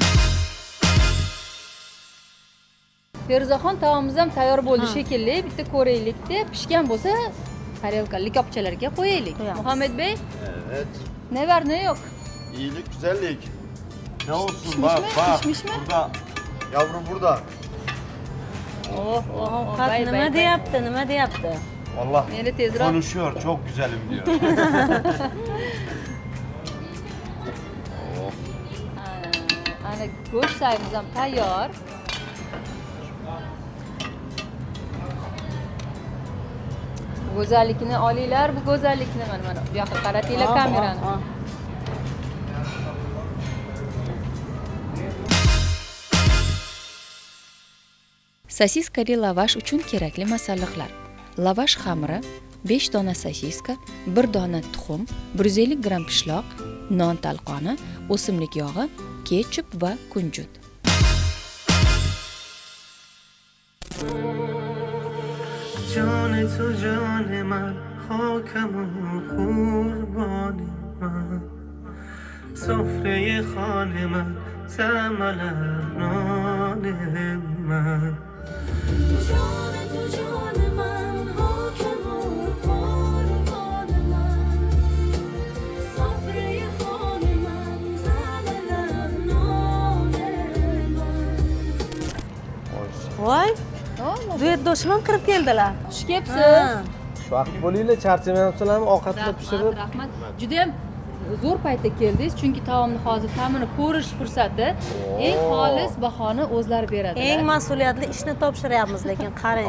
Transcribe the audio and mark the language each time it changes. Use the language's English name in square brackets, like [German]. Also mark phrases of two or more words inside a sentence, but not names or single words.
[Uzbek] Feruzaxon, taomimiz ham tayyor bo'ldi shekilli. Bitta ko'raylik-da, pishgan bo'lsa, tarelka likopchalarga qo'yaylik. Qo'yamiz. Muhammadbek, [Turkish] Evet. ne var ne yok? İyilik, güzellik. Ne olsun Pişmiş bak mi? bak. Pişmiş mi? Burada. Yavrum burada. Oh, [Uzbek] Ovqat nima deyapti, nima deyapti? [Turkish] Vallahi [Uzbek] Meni tezroq. [Turkish] konuşuyor, çok güzelim diyor. [Uzbek] Ana go'sht sayimiz ham tayyor. Go'zallikni olinglar, bu go'zallikni mana bu yoqqa qaratinglar kamerani. Sosiskali lavash uchun kerakli masalliqlar: lavash xamiri, 5 dona sosiska, 1 dona tuxum, 150 gram pishloq, non talqoni, o'simlik yog'i, ketchup va kunjut. [Persian] جان تو جان من خاکم و قربان من سفره خان من تعمل نان من جان تو جان من حاکم و قربان من سفره خوان من تعمل نان من [Uzbek] voy duetdoshim ham kirib keldilar. xush kelibsiz. Shu vaqt bo'linglar, charchamayapsizlarmi? Ovqatni pishirib. Rahmat. Juda ham zo'r paytda keldingiz, chunki taomni hozir ta'mini ko'rish fursati eng xolis bahoni o'zlari beradilar. Eng mas'uliyatli ishni topshiryapmiz, lekin qarang.